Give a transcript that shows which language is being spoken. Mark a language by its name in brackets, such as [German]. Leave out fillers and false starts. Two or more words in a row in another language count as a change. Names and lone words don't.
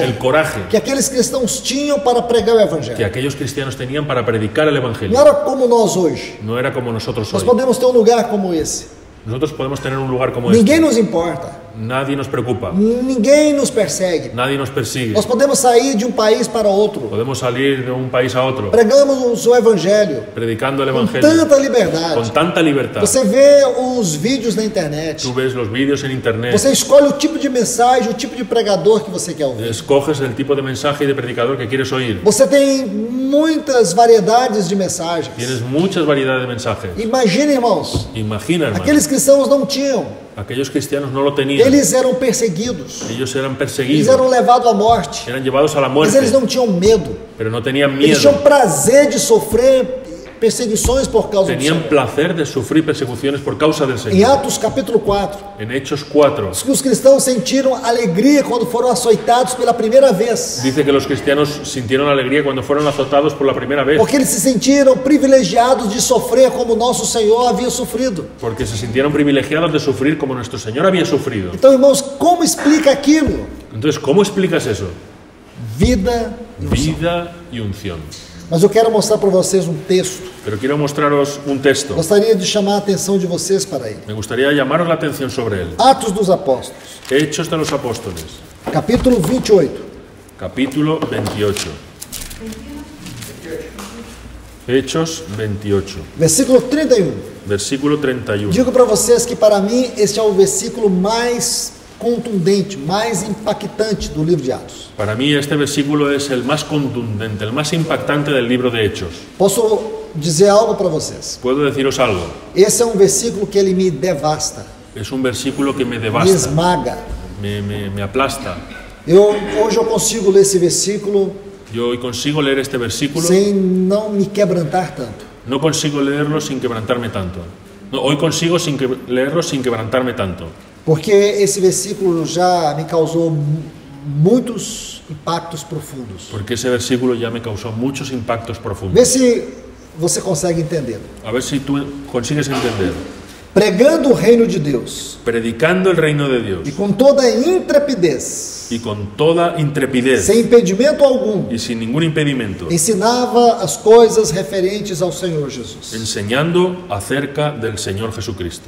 [Spanish] el coraje [Portuguese] que aqueles cristãos tinham para pregar o que Evangelho. [Spanish] aquellos cristianos tenían para predicar el [Portuguese] Não [Spanish] Evangelio. [Portuguese] era como nós hoje. [Spanish] No era como nosotros [Portuguese] Nós [Spanish] hoy. [Portuguese] podemos ter um lugar como esse. [Spanish] Nosotros podemos tener un lugar como [Portuguese] Ninguém [Spanish] este. [Portuguese] nos importa. [Spanish] Nadie nos preocupa. [Portuguese] Ninguém nos persegue. [Spanish] Nadie nos persigue. [Portuguese] Nós podemos sair de um país para outro. [Spanish] Podemos salir de un país a otro [Portuguese] Pregamos o evangelho [Spanish] predicando el [Portuguese] com [Spanish] evangelio [Portuguese] tanta liberdade. [Spanish] con tanta libertad. [Portuguese] Você vê os vídeos na internet. [Spanish] Tú ves los vídeos en internet. [Portuguese] Você escolhe o tipo de mensagem, o tipo de pregador que você quer ouvir. [Spanish] Escoges el tipo de mensaje y de predicador que quieres oír. [Portuguese] Você tem muitas variedades de mensagens. [Spanish] Tienes muchas variedades de mensajes. [Portuguese] Imagina, irmãos, [Spanish] Imagina, hermano, [Portuguese] aqueles cristãos não tinham. [Spanish] aquellos cristianos no lo tenían. [Portuguese] Eles eram perseguidos. [Spanish] Ellos eran [Portuguese] Eles [Spanish] perseguidos, [Portuguese] eram levados à morte. [Spanish] eran llevados a la [Portuguese] Mas eles [Spanish] muerte, [Portuguese] não tinham medo. [Spanish] pero no tenían [Portuguese] Eles [Spanish] miedo. [Portuguese] tinham prazer de sofrer perseguições por causa do [Spanish] Tenían [Portuguese] Senhor. [Spanish] placer de sufrir persecuciones por causa del [Portuguese] Em [Spanish] Señor. [Portuguese] Atos capítulo 4, [Spanish] En Hechos 4 [Portuguese] diz que os cristãos sentiram alegria quando foram açoitados pela primeira vez. [Spanish] dice que los cristianos sintieron alegría cuando fueron azotados por la primera vez, [Portuguese] Porque eles se sentiram privilegiados de sofrer como nosso Senhor havia sofrido. [Spanish] porque se sintieron privilegiados de sufrir como nuestro Señor había sufrido. [Portuguese] Então, irmãos, como explica aquilo? [Spanish] Entonces, ¿cómo explicas eso? [Portuguese] Vida e unção. [Spanish] Vida y unción. [Portuguese] Mas eu quero mostrar para vocês um texto. [Spanish] Pero quiero mostraros un texto. [Portuguese] Gostaria de chamar a atenção de vocês para ele. [Spanish] Me gustaría llamaros la atención sobre él. [Portuguese] Atos dos Apóstolos, [Spanish] Hechos de los Apóstoles, [Portuguese] capítulo 28. [Spanish] capítulo 28. Hechos 28, [Portuguese] Versículo 31. [Spanish] versículo 31. [Portuguese] Digo para vocês que para mim este é o versículo mais contundente, mais impactante do livro de Atos. [Spanish] Para mí este versículo es el más contundente, el más impactante del libro de Hechos. [Portuguese] Posso dizer algo para vocês? [Spanish] Puedo deciros algo. [Portuguese] Esse é um versículo que ele me devasta, [Spanish] Es un versículo que me me devasta, [Portuguese] esmaga. [Spanish] me aplasta. [Portuguese] Hoje eu consigo ler esse versículo [Spanish] Yo hoy consigo leer este versículo, [Portuguese] sem não me quebrantar tanto. [Spanish] no consigo leerlo sin quebrantarme tanto. No, hoy consigo leerlo sin quebrantarme tanto. [Portuguese] Porque esse versículo já me causou muitos impactos profundos. [Spanish] Porque ese versículo ya me causó muchos impactos profundos. [Portuguese] Vê se você consegue entender. [Spanish] A ver si tú consigues entender. [Portuguese] Pregando o reino de Deus [Spanish] Predicando el reino de Dios [Portuguese] e com toda intrepidez, [Spanish] y con toda intrepidez [Portuguese] sem impedimento algum, [Spanish] y sin ningún impedimento, [Portuguese] ensinava as coisas referentes ao Senhor Jesus. [Spanish] enseñando acerca del Señor Jesucristo.